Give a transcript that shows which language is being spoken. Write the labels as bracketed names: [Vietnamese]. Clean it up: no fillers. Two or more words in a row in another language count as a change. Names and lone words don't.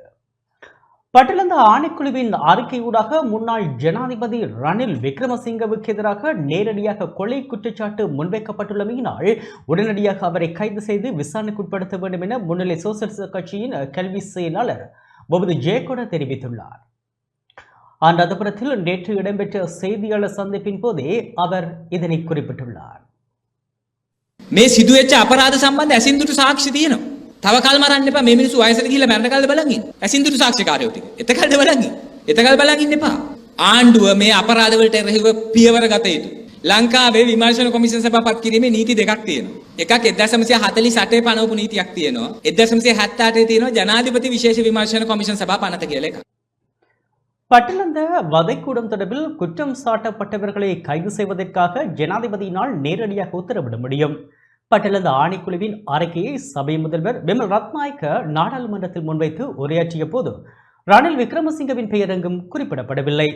[Tamil] பட்டலந்த ஆணைக்குழுவின் அறிக்கையூடாக முன்னாள் ஜனாதிபதி ரணில் விக்ரமசிங்கவுக்கு எதிராக நேரடியாக கொலை குற்றச்சாட்டு முன்வைக்கப்பட்டுள்ளமையினால் உடனடியாக அவரை கைது செய்து விசாரணைக்குட்படுத்த வேண்டும் என முன்னிலை சோசலிச கட்சியின் கல்வி செயலாளர் பொபது ஜெயகொட தெரிவித்துள்ளார். அந்தபுரத்தில் நேற்று இடம்பெற்ற செய்தியாளர் சந்திப்பின் போதே அவர் இதனை குறிப்பிட்டுள்ளார். [Sinhala] මේ සිදුවෙච්ච අපරාධ සම්බන්ධ ඇසින්දුටු සාක්ෂි තියෙනවා. තව කල් මරන්න එපා. මේ මිනිස්සු වයසට ගිහිල්ලා මැරෙන කල්ද බලන් ඉන්න. ඇසින්දුටු සාක්ෂිකාරයෝ ටික. එතකල්ද බලන් ඉන්න. එතකල් බලන් ඉන්න එපා. ආණ්ඩුව මේ අපරාධ වලට එරෙහිව පියවර ගත යුතුයි. ලංකාවේ විමර්ශන කොමිෂන් සභාපත් කිරීමේ නීති දෙකක් තියෙනවා. එකක් 1948 පනවපු නීතියක් තියෙනවා. 1978 තියෙනවා ජනාධිපති විශේෂ විමර්ශන කොමිෂන් සභා පනත කියලා එකක්. [Tamil] பட்டிலந்த வதைக்கூடம் தொடர்பில் குற்றம் சாட்டப்பட்டவர்களை கைது செய்வதற்காக ஜனாதிபதியினால் நேரடியாக உத்தரவிட முடியும். பட்டிலந்த ஆணைக்குழுவின் அறிக்கையை சபை முதல்வர் விமல் ரத்நாயக்க நாடாளுமன்றத்தில் முன்வைத்து உரையாற்றிய போது ரணில் விக்ரமசிங்கவின் பெயர் எங்கும் குறிப்பிடப்படவில்லை.